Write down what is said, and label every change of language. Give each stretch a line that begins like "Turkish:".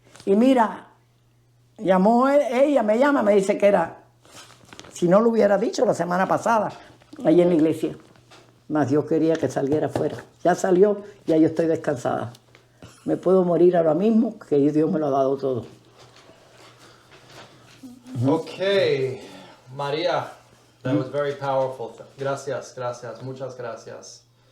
Spanish: Y mira, ella me llama, me dice que era, si no lo hubiera dicho la semana pasada, ahí en la iglesia, mas Dios quería que saliera afuera. Ya salió, ya yo estoy descansada. Me puedo morir ahora mismo, que Dios me lo ha dado todo.
English: Okay, María, that was very powerful.
Spanish: Gracias, muchas gracias.